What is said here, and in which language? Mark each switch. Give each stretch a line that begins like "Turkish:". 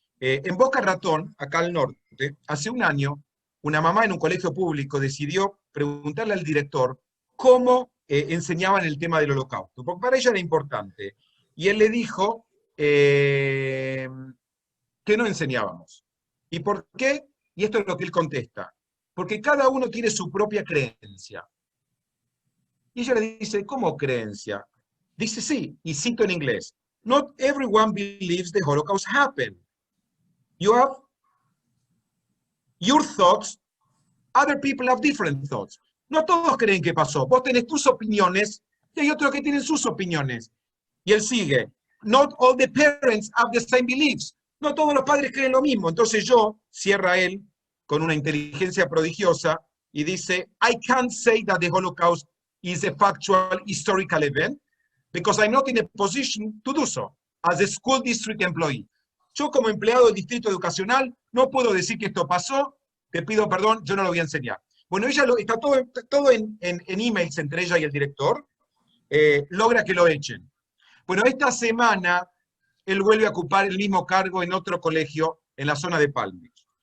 Spanish: En Boca Ratón, acá al norte, hace un año, una mamá en un colegio público decidió preguntarle al director cómo enseñaban el tema del Holocausto, porque para ella era importante. Y él le dijo que no enseñábamos. ¿Y por qué? Y esto es lo que él contesta. Porque cada uno tiene su propia creencia. Y ella le dice, ¿cómo creencia? Dice sí, y cito en inglés.
English: Not everyone believes the Holocaust happened. You have your thoughts, other people have different thoughts.
Spanish: No todos creen que pasó. Vos tenés tus opiniones y hay otros que tienen sus opiniones. Y él sigue.
English: Not all the parents have the same beliefs.
Spanish: No todos los padres creen lo mismo. Entonces cierra él con una inteligencia prodigiosa y dice,
English: I can't say that the Holocaust is a factual historical event because I'm not in a position to do so as a school district employee.
Spanish: Yo como empleado del distrito educacional no puedo decir que esto pasó, te pido perdón, yo no lo voy a enseñar. Bueno, ella está todo en emails entre ella y el director, logra que lo echen. Bueno, esta semana él vuelve a ocupar el mismo cargo en otro colegio en la zona de Palm Beach.